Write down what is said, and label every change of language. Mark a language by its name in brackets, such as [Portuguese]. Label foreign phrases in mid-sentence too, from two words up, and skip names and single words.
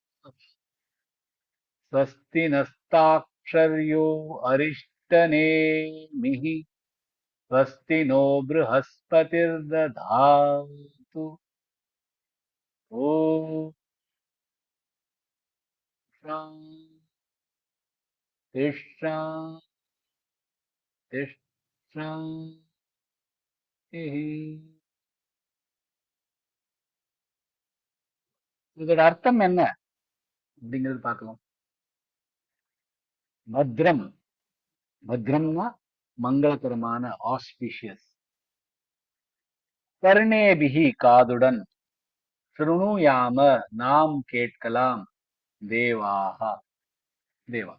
[Sanskrit] स्वस्ति नस्ताक्षर्यो अरिष्टनेमिः स्वस्ति नो बृहस्पतिर्दधातु ॐ शान्ति शान्ति शान्तिः. [Tamil] இதோட அர்த்தம் என்ன அப்படிங்கிறது பார்க்கலாம். பத்ரம், பத்ரம்னா மங்களகரமான, ஆஸ்பிஷியஸ். கர்ணேபிஹி காதுடன், ஸ்ருணுயாம நாம் கேட்கலாம், தேவாஹா தேவா.